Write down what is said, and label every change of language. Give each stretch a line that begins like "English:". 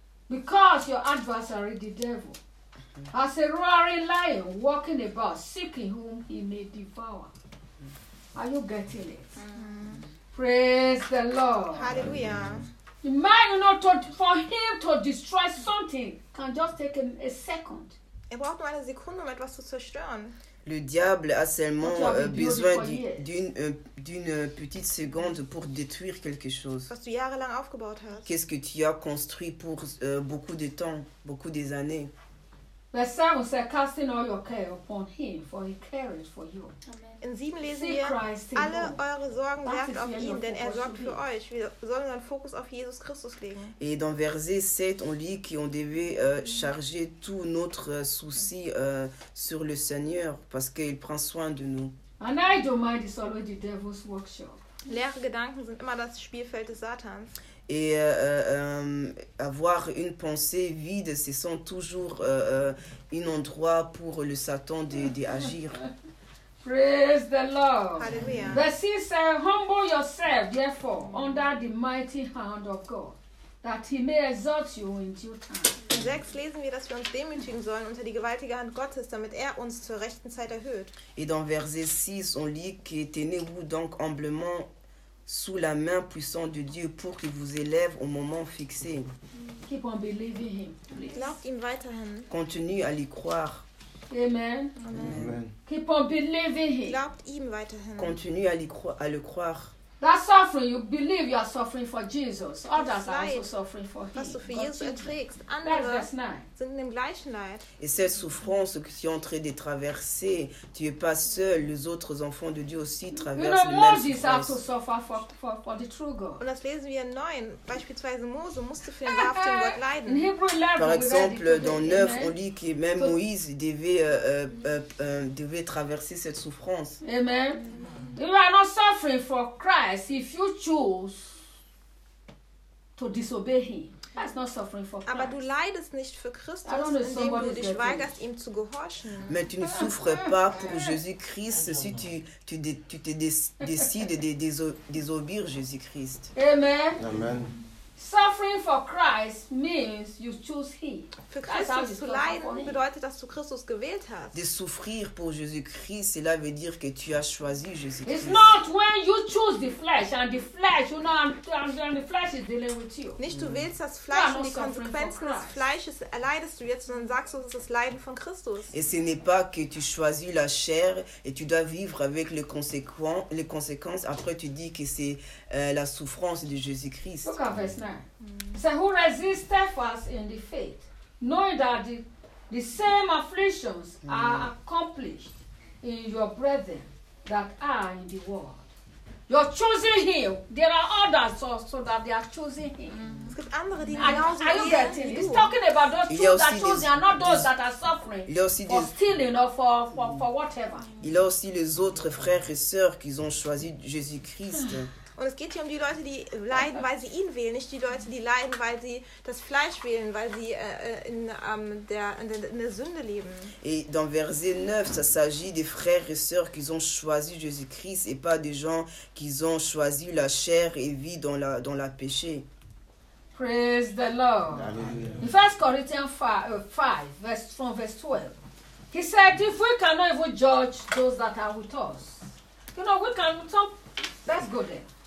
English: Because your adversary, the devil, as a roaring lion walking about, seeking whom he may devour. Are you getting it? Mm-hmm. Praise the Lord. Hallelujah. Imagine, you know, for him to destroy something can just take a second.
German: Er braucht nur eine Sekunde, um etwas zu zerstören.
French: Le diable a seulement besoin d'une petite seconde pour détruire quelque chose.
German: Was du jahrelang aufgebaut hast.
French: Qu'est-ce que tu as construit pour beaucoup de temps, beaucoup des années?
English: Verse 7 says, casting all your care upon him, for he cares for you.
German: In 7 lesen wir, alle eure Sorgen werft auf ihn, denn er sorgt für euch. Wir sollen unseren Fokus auf Jesus Christus legen.
French: Et dans verset 7, on lit qu'on devait charger tout notre souci sur le Seigneur, parce qu'il prend soin de nous.
English: An idle mind is always the devil's workshop.
German: Leere Gedanken sind immer das Spielfeld des Satans.
French: Et avoir une pensée vide, ce sont toujours un endroit pour le Satan d'agir.
English: Praise the Lord. Hallelujah. Verse 6 says, humble yourself, therefore, under the mighty hand of God, that he may exalt you in due time.
German: In 6 lesen wir, dass wir uns demütigen sollen unter die gewaltige Hand Gottes, damit er uns zur rechten Zeit erhöht.
French: Et dans verset 6, on lit que tenez-vous donc humblement sous la main puissante de Dieu pour qu'il vous élève au moment fixé.
English: Keep on believing him.
German: Glaubt ihm weiterhin.
French: Continue à l'y croire.
English: Amen. Amen. Amen. Keep on believing him.
German: Glaubt ihm weiterhin.
French: Continue à le croire.
English: That suffering, you believe you are suffering for Jesus. Others
German: Leid,
English: are also suffering for him.
German: Was du für Jesus erträgst. Andere sind in dem gleichen Leid.
French: Et cette souffrance que tu es en train de traverser, tu es pas seul. Les autres enfants de Dieu aussi traversent la même souffrance.
English: Moses had to suffer for the true God.
German: Und das lesen wir in 9. Beispielsweise Mose musste für den wahrhaften Gott leiden.
English: In Hebrew 11,
French: par exemple, dans 9, on lit que même Moïse devait traverser cette souffrance.
English: Amen. You are not suffering for Christ if you choose to disobey him. That's not suffering for Christ.
German: Aber du leidest nicht für Christus, indem du dich weigerst, ihm zu gehorchen.
French: Mais tu ne souffres pas pour Jésus-Christ si tu décides de désobéir Jésus-Christ.
English: Amen. Amen. Suffering for Christ means you choose him.
German: Für Christus zu leiden bedeutet, dass du Christus gewählt hast.
French: De souffrir pour Jésus-Christ, cela veut dire que tu as choisi Jésus-Christ.
English: It's not when you choose the flesh and the flesh, you know, and the flesh is dealing with you.
German: Nicht du wählst das Fleisch und die Konsequenzen des Fleisches erleidest du jetzt, sondern sagst du, es ist das Leiden von Christus.
French: Et ce n'est pas que tu choisis la chair et tu dois vivre avec les conséquences. Après, tu dis que c'est la souffrance de Jésus-Christ.
English: Look at verse 9. So who resists steadfast in the faith, knowing that the same afflictions are accomplished in your brethren that are in the world. You're choosing him. There are others also that they are choosing him. Mm-hmm.
German: Es gibt andere, die genauso wie er.
English: He's talking about those two that chose, they are not those that are suffering. For stealing or for whatever.
French: Il y a aussi les autres frères et sœurs qui ont choisi Jésus-Christ.
German: Und es geht hier um die Leute, die leiden, weil sie ihn wählen, nicht die Leute, die leiden, weil sie das Fleisch wählen, weil sie in der Sünde leben.
French: Et dans verset 9, ça s'agit des frères et sœurs qui ont choisi Jésus-Christ et pas des gens qui ont choisi la chair et vie dans la péché.
English: Praise the Lord. In 1 Corinthians 5, from verse 12, he said, if we cannot even judge those that are with us, you know, we can talk, let's go there.